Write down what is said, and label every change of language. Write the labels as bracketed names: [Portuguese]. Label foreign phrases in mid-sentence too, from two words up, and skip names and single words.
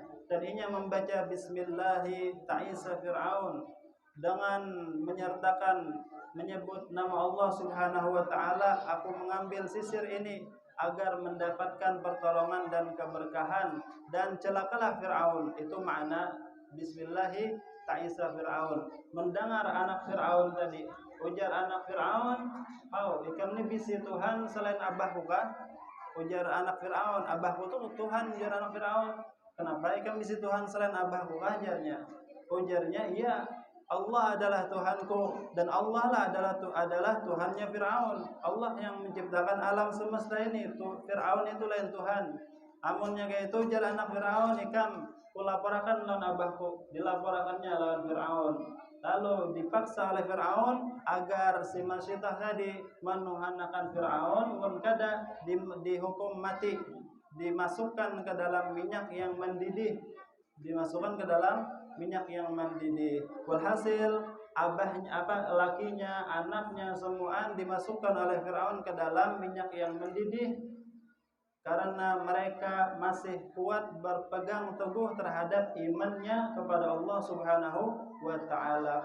[Indonesian] Dan inya membaca [Arabic] بسم الله تعس فرعون [Indonesian] dengan menyebut nama Allah [Arabic] سبحانه وتعالى, [Indonesian] aku mengambil sisir ini agar mendapatkan pertolongan dan keberkahan dan celakalah Fir'aun. Itu makna [Arabic] بسم الله تعس فرعون. [Banjar] Mendengar anak Fir'aun tadi, ujar anak Fir'aun, ikam ni bisi Tuhan selain abahku kah? Ujar anak Fir'aun, abahku itu Tuhan. Ujar anak Fir'aun, kenapa ikam bisi Tuhan selain abahku kah? Ujarnya, [Indonesian] iya, Allah adalah Tuhanku dan Allah lah adalah Tuhannya Fir'aun. Allah yang menciptakan alam semesta ini. [Banjar] Fir'aun itu lain Tuhan. Amunnya kayak itu jalan anak Fir'aun ikam kulaporakan lawan abahku. Dilaporakannya lawan Fir'aun. [Indonesian] Lalu dipaksa oleh Fir'aun agar si Masyitah tadi menuhankan Fir'aun, kada dihukum mati, dimasukkan ke dalam minyak yang mendidih. Walhasil lakinya, anaknya semua dimasukkan oleh Fir'aun ke dalam minyak yang mendidih karena mereka masih kuat berpegang teguh terhadap imannya kepada Allah [Arabic] سبحانه وتعالى.